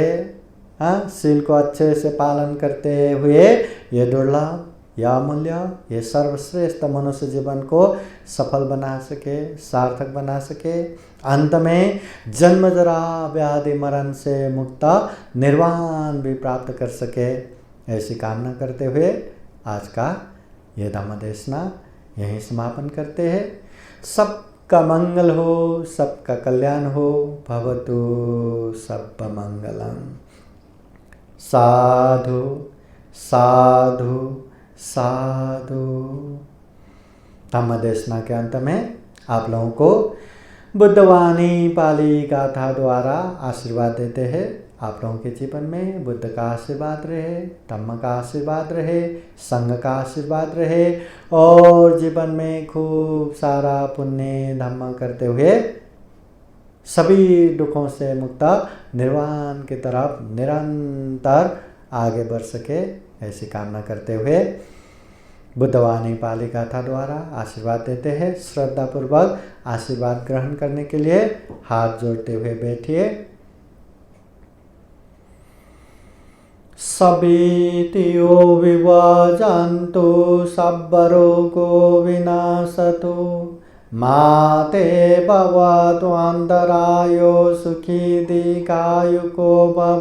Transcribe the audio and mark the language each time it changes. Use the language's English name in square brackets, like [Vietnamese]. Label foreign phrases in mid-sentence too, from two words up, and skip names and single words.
[Hindi] हाँ, शील को अच्छे से पालन करते हुए ये दुर्लभ या अमूल्य, ये सर्वश्रेष्ठ मनुष्य जीवन को सफल बना सके, सार्थक बना सके, अंत में जन्म जरा व्याधि मरण से मुक्त निर्वाण भी प्राप्त कर सके। ऐसी कामना करते हुए आज का ये धम्म देशना यहीं समापन करते हैं। सबका मंगल हो, सबका कल्याण हो, [Pali] भवतु सब मंगलम। साधु साधु साधु। [Hindi] धम्म देशना के अंत में आप लोगों को बुद्धवाणी पाली गाथा द्वारा आशीर्वाद देते हैं। आप लोगों के जीवन में बुद्ध का आशीर्वाद रहे, धम्म का आशीर्वाद रहे, संघ का आशीर्वाद रहे, और जीवन में खूब सारा पुण्य धम्म करते हुए सभी दुखों से मुक्त निर्वाण की तरफ निरंतर आगे बढ़ सके। ऐसी कामना करते हुए बुद्धवाणी पाली गाथा द्वारा आशीर्वाद देते हैं। श्रद्धापूर्वक आशीर्वाद ग्रहण करने के लिए हाथ जोड़ते हुए बैठिए। [Pali] सभीतियो विभाजन्तु सब्बरोगो विनाशतु माते भवतु अन्तरायो सुखी दीर्घायुको भव।